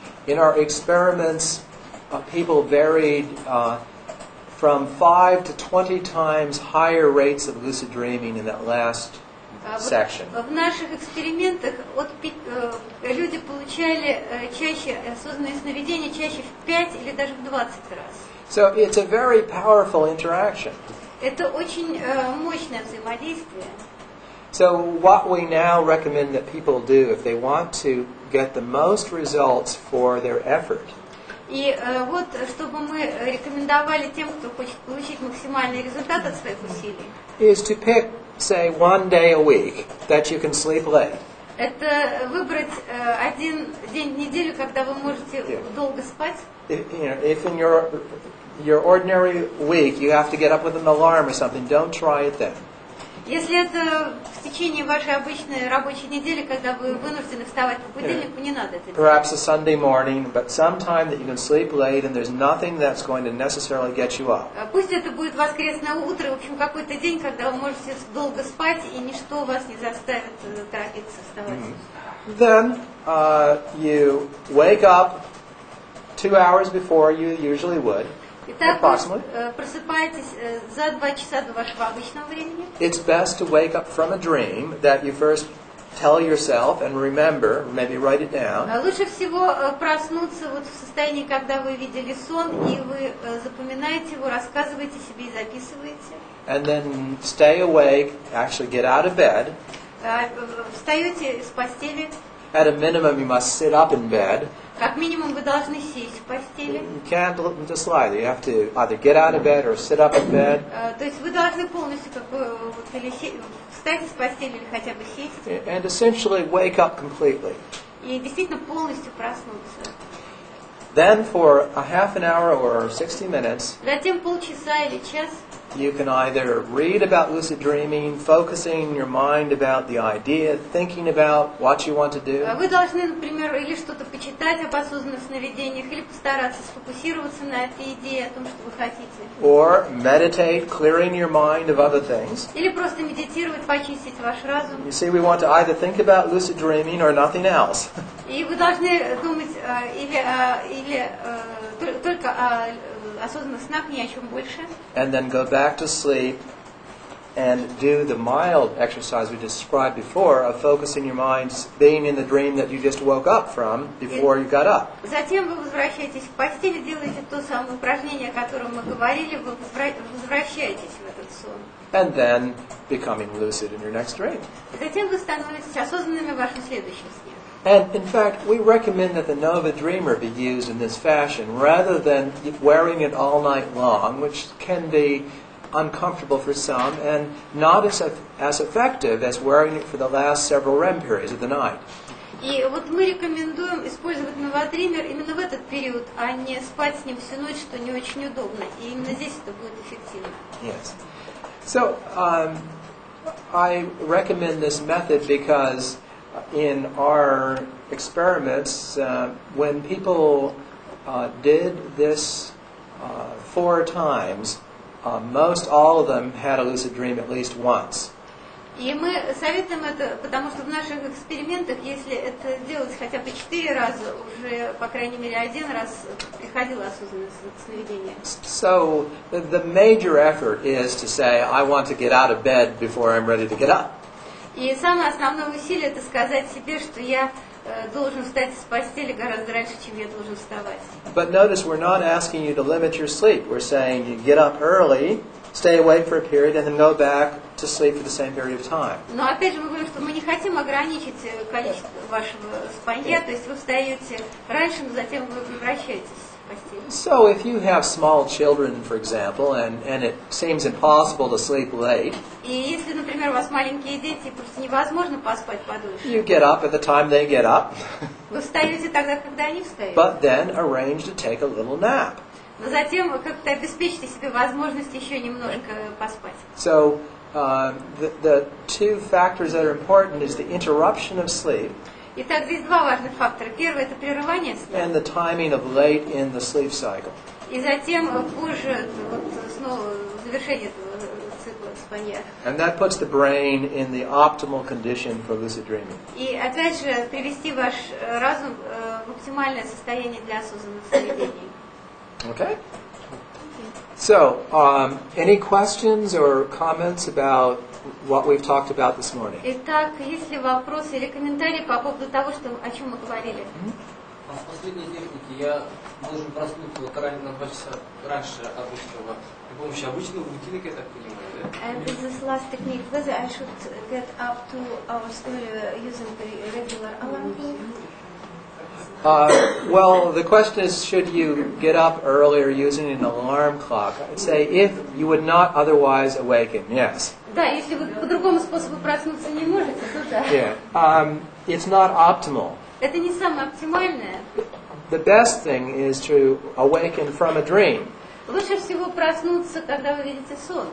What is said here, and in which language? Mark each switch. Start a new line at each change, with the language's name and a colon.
English: In our experiments, people varied from 5 to 20 times higher rates of lucid dreaming in that last section.
Russian: В наших экспериментах люди получали чаще осознанные сновидения чаще в 5 или даже в 20 раз.
English: So it's a very powerful interaction.
Russian: Это очень мощное взаимодействие.
English: So what we now recommend that people do if they want to get the most results for their effort
Russian: И вот, чтобы мы рекомендовали тем, кто хочет получить максимальный результат от своих усилий,
English: is to pick, say, 1 day a week that you can sleep late.
Russian: это выбрать один день в неделю, когда вы можете долго спать.
English: If in your ordinary week you have to get up with an alarm or something, don't try it then.
Russian: Если это в течение вашей обычной рабочей недели, когда вы вынуждены вставать по будильнику, не надо это делать.
English: Perhaps a Sunday morning, but sometime that you can sleep late and there's nothing that's going to necessarily get you up.
Russian: Pусть это будет воскресное утро, в общем, какой-то день, когда вы можете долго спать, и ничто вас не заставит торопиться вставать.
English: Then you wake up 2 hours before you usually would.
Russian: Итак, вы просыпаетесь за 2 часа до вашего обычного времени.
English: It's best to wake up from a dream that you first tell yourself and remember, maybe write it down.
Russian: Лучше всего проснуться вот в состоянии, когда вы видели сон, и вы запоминаете его, рассказываете себе и записываете.
English: And then stay awake, actually get out of bed.
Russian: Встаете с постели.
English: At a minimum, you must sit up in bed.
Russian: Как минимум вы должны сесть в постели.
English: You can't just lie there. You have to either get out of bed or sit up in bed.
Russian: То есть вы должны полностью как бы или встать с постели или хотя бы сесть.
English: And essentially wake up completely.
Russian: И действительно полностью проснуться.
English: Then for a half an hour or 60 minutes,
Russian: Затем полчаса или час
English: you can either read about lucid dreaming, focusing your mind about the idea, thinking about what you want to do.
Russian: Вы должны, например, или что-то почитать об осознанных сновидениях, или постараться сфокусироваться на этой идее, о том, что вы хотите.
English: Or meditate, clearing your mind of other things.
Russian: Или просто медитировать, почистить ваш разум.
English: You see, we want to either think about lucid dreaming or nothing else.
Russian: И вы должны думать или только о осознанных снах, ни о чем больше.
English: And then go back to sleep and do the mild exercise we described before of focusing your mind, being in the dream that you just woke up from before you got up.
Russian: Затем вы возвращаетесь в постель, делаете то самое упражнение, о котором мы говорили, вы возвращаетесь в этот сон.
English: And then becoming lucid in your next dream.
Russian: Затем вы становитесь осознанными в вашем следующем сне.
English: And in fact, we recommend that the Nova Dreamer be used in this fashion rather than wearing it all night long, which can be uncomfortable for some and not as effective as wearing it for the last several REM periods of the night.
Russian: И вот мы рекомендуем использовать новодример именно в этот период, а не спать с ним всю ночь, что не очень удобно. И именно здесь это будет эффективно.
English: Yes. So, I recommend this method because in our experiments, when people did this 4 times, most all of them had a lucid dream at least once.
Russian: И мы советуем это, потому что в наших экспериментах, если это делать хотя бы 4 раза, уже, по крайней мере, 1 раз приходило осознанное сновидение.
English: So, the major effort is to say, I want to get out of bed before I'm ready to get up.
Russian: И самое основное усилие – это сказать себе, что я должен встать с постели гораздо раньше, чем я должен вставать.
English: But notice we're not asking you to limit your sleep. We're saying you get up early, stay awake for a period, and then go back to sleep for the same period of time.
Russian: Но опять же мы говорим, что мы не хотим ограничить количество вашего спанья, то есть вы встаете раньше, но затем вы возвращаетесь в постели.
English: So if you have small children, for example, and it seems impossible to sleep late,
Russian: И если, например, у вас маленькие дети, просто невозможно поспать подольше,
English: you get up at the time they get up,
Russian: вы встаете тогда, когда они встают.
English: but then arrange to take a little nap.
Russian: Но затем вы как-то обеспечите себе возможность еще немножко поспать.
English: So the two factors that are important is the interruption of sleep
Russian: Итак, здесь два важных фактора. Первый – это прерывание сна.
English: and the timing of late in the sleep cycle.
Russian: И затем позже вот, снова завершение этого цикла спания.
English: And that puts the brain in the optimal condition for lucid dreaming.
Russian: И опять же привести ваш разум в оптимальное состояние для осознанных сновидений.
English: Okay? So, any questions or comments about what we've talked about this morning?
Russian: Итак, есть ли вопросы или комментарии по поводу того, о чем мы говорили? А в последней технике я должен проснуться вот на 2 часа раньше обычного при помощи обычного будильника, я так понимаю, да?
English: And with this last technique, whether I should get up 2 hours earlier using the regular alarm clock? Well, the question is, should you get up earlier using an alarm clock? I'd say if you would not otherwise awaken, yes.
Russian: Да, если вы по другому способу проснуться не можете, то да.
English: Yeah. It's not optimal.
Russian: Это не самое оптимальное.
English: The best thing is to awaken from a dream,
Russian: Лучше всего проснуться, когда вы видите сон.